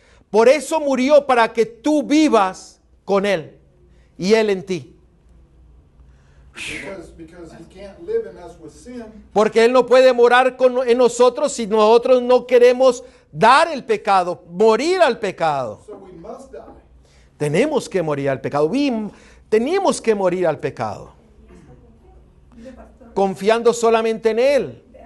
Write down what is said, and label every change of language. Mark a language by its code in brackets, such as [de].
[es] Por eso murió, para que tú vivas con Él y Él en ti. [en] Because he can't live in us with sin, [es] Porque Él no puede morar en nosotros si nosotros no queremos dar el pecado, morir al pecado. [en] so we must die. [es] Tenemos que morir al pecado. Tenemos que morir al pecado. Confiando solamente en Él.